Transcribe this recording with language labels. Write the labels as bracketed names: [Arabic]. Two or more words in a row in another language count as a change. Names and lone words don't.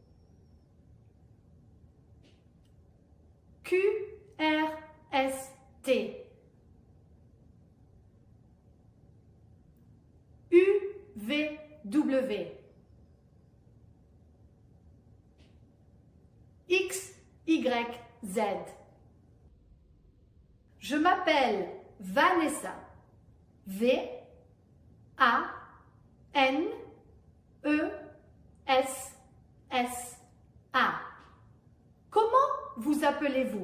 [French] Q, R, S, T. U, V, W. X, Y, Z. Je m'appelle Vanessa. V, A, N, E, S, S, A. Comment vous appelez-vous?